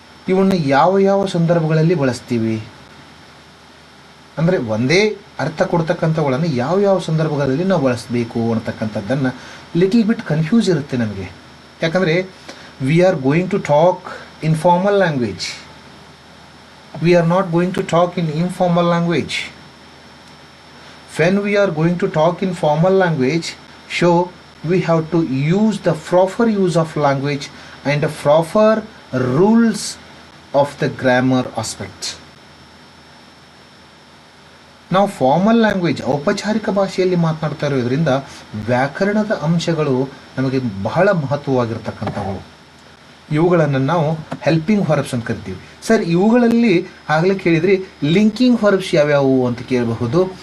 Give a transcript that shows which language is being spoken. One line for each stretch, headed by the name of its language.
Kannada: ಇವನ್ನು ಯಾವ ಯಾವ ಸಂದರ್ಭಗಳಲ್ಲಿ ಬಳಸ್ತೀವಿ ಅಂದರೆ ಒಂದೇ ಅರ್ಥ ಕೊಡ್ತಕ್ಕಂಥವುಗಳನ್ನು ಯಾವ ಯಾವ ಸಂದರ್ಭಗಳಲ್ಲಿ ನಾವು ಬಳಸಬೇಕು ಅಂತಕ್ಕಂಥದ್ದನ್ನು
English: little bit confuse
Kannada: ಇರುತ್ತೆ ನಮಗೆ. ಯಾಕಂದರೆ
English: We are going to talk in formal language, we are not going to talk in informal language. When we are going to talk in formal language, so we have to use the proper use of language and the proper rules of the grammar aspect.
Kannada: ನಾವು formal language ಔಪಚಾರಿಕ ಭಾಷೆಯಲ್ಲಿ ಮಾತನಾಡ್ತಾ ಇರೋದ್ರಿಂದ ವ್ಯಾಕರಣದ ಅಂಶಗಳು ನಮಗೆ ಬಹಳ ಮಹತ್ವವಾಗಿರ್ತಕ್ಕಂಥವು. ಇವುಗಳನ್ನು ನಾವು ಹೆಲ್ಪಿಂಗ್ ವರ್ಬ್ಸ್ ಅಂತ ಕರಿತೀವಿ. ಸರ್, ಇವುಗಳಲ್ಲಿ ಆಗಲೇ ಕೇಳಿದ್ರಿ ಲಿಂಕಿಂಗ್ ವರ್ಬ್ಸ್ ಯಾವ್ಯಾವು ಅಂತ ಕೇಳಬಹುದು.